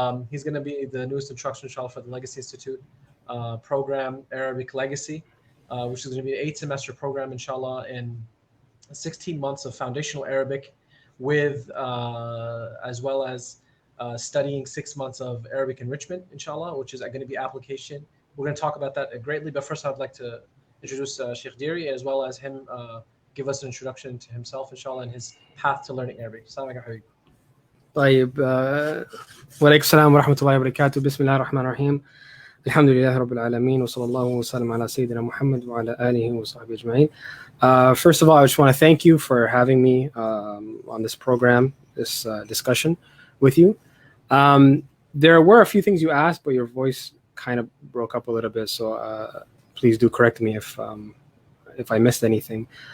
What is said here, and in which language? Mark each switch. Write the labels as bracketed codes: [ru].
[en] He's going to be the newest instructor, inshallah, for the Legacy Institute program, Arabic Legacy, which is going to be an 8-semester program, inshallah, and 16 months of foundational Arabic, with as well as studying 6 months of Arabic enrichment, inshallah, which is going to be application. We're going to talk about that greatly, but first I'd like to introduce Sheikh Dirie, as well as him give us an introduction to himself, inshallah, and his path to learning Arabic. [ar] Assalamu alaikum. طيب وعليكم السلام ورحمة الله وبركاته. بسم الله الرحمن الرحيم. الحمد لله رب العالمين وصلى الله وسلم على سيدنا محمد وعلى آله وصحبه أجمعين. [en] First of all, I just want to thank you for having me on this program, this discussion with you. There were a few things you asked, but your voice kind of broke up a little bit, so please do correct me if I missed anything.